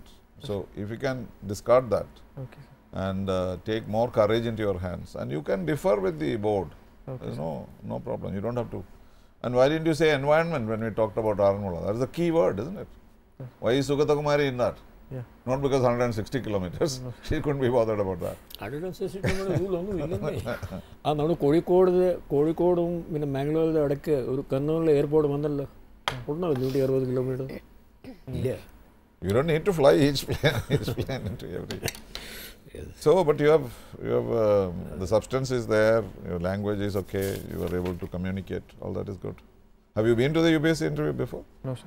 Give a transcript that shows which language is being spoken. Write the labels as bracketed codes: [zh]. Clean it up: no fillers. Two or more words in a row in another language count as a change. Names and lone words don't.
[en] So if you can discard that, and take more courage into your hands, and you can differ with the board. There is no problem. You don't have to. And why didn't you say environment when we talked about Aranmula? That is the key word, isn't it? Why is Sugata Kumari in that? Yeah. Not because 160 kilometers. She couldn't be bothered about that. 160 kilometers rule only illanne. [ml] നാനു കോഴിക്കോട് മംഗലാപുരം അടക്കെ ഒരു കണ്ണൂർ എയർപോർട്ട് വന്നല്ലോ. [en] Odna 160 kilometers. Yeah. You don't need to fly each plane into every. Yes. So, but you have the substance is there, your language is okay, you are able to communicate, all that is good. Have you been to the UPSC interview before? No, sir.